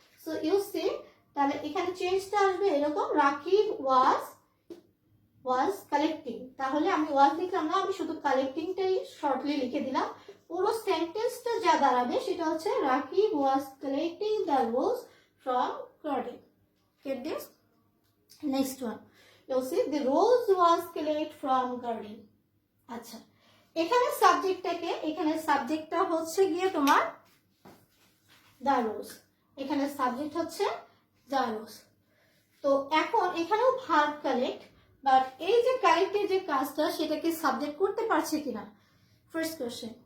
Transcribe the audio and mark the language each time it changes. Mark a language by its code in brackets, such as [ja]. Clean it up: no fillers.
[en] so you see, [bn] তাহলে এখানে চেঞ্জটা আসবে এরকম, [en] Rakib was collecting. [bn] তাহলে আমি ওয়াজ লিখলাম না, আমি শুধু কালেক্টিংটাই শর্টলি লিখে দিলাম। পুরো সেন্টেন্সটা যা দাঁড়াবে সেটা হচ্ছে [en] Rakib was collecting the rose from garden. Get this? Next one. You see the rose was collected from garden. [bn] আচ্ছা, এখানে সাবজেক্টটা হচ্ছে গিয়ে তোমার দ্য রোজ। এখানে সাবজেক্ট হচ্ছে দ্য রোজ। তো এখন এখানেও ভার্ব কালেক্ট, বাট এই যে কালেক্টের যে কাজটা সেটাকে সাবজেক্ট করতে পারছে কিনা, ফার্স্ট কোশ্চেন।